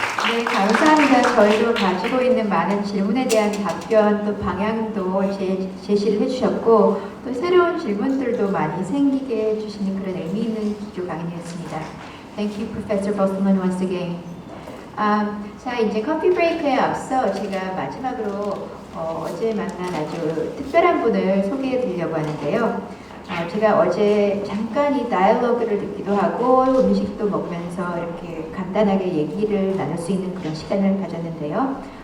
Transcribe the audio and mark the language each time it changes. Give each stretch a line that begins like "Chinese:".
Korean: 네, 감사합니다. 저희도 가지고 있는 많은 질문에 대한 답변 또 방향도 제시를 해주셨고 또 새로운 질문들도 많이 생기게 해주시는 그런 의미 있는 기조 강연이었습니다.
English: Thank you, Professor Bosselman, once again.
Korean: 자, 이제 커피 브레이크에 앞서 제가 마지막으로 어제 만난 아주 특별한 분을 소개해 드리려고 하는데요. 제가 어제 잠깐 이 다이얼로그를 듣기도 하고 음식도 먹으면서 이렇게 간단하게 얘기를 나눌 수 있는 그런 시간을 가졌는데요.